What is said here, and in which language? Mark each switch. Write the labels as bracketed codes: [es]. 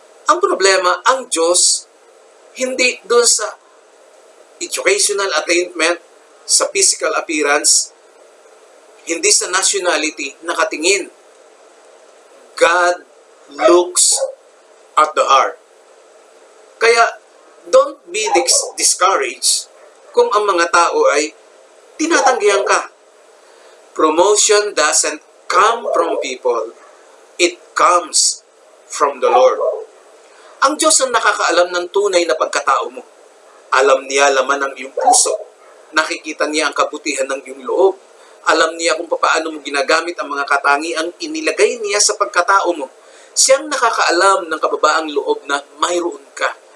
[tl] Ang problema, ang Diyos, hindi doon sa [en] educational attainment, [tl] sa [en] physical appearance, [tl] hindi sa nationality nakatingin. [en] God looks at the heart. [tl] Kaya, [en] don't be discouraged [tl] kung ang mga tao ay tinatanggihan ka. [en] Promotion doesn't come from people. It comes from the Lord. [tl] Ang Diyos ang nakakaalam ng tunay na pagkatao mo. Alam niya laman ng iyong puso. Nakikita niya ang kabutihan ng iyong loob. Alam niya kung paano mo ginagamit ang mga katangiang inilagay niya sa pagkatao mo. Siyang nakakaalam ng kababaang loob na mayroon ka.